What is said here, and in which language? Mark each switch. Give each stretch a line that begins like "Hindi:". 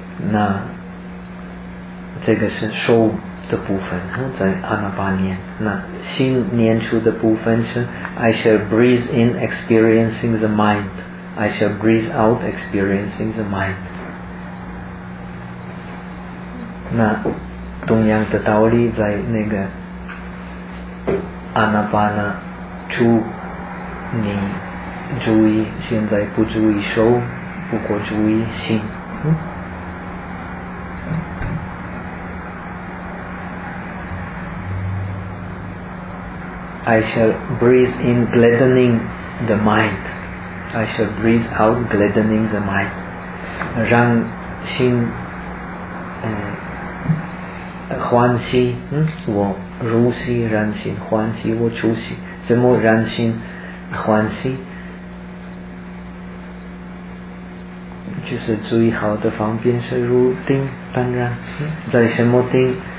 Chinese: 那这个是收的部分，在阿那巴念。那心念出的部分是
English: I shall breathe in experiencing the mind, I shall breathe out experiencing the mind。
Chinese: 那同样的道理，在那个阿那巴那出，你注意现在不注意收，不过注意心。
English: I shall breathe in gladdening the mind. I shall breathe out gladdening the mind.
Chinese: 让心欢喜，我如是让心欢喜，我出息。怎么让心欢喜？就是最好的方便是入定，当然，在什么定？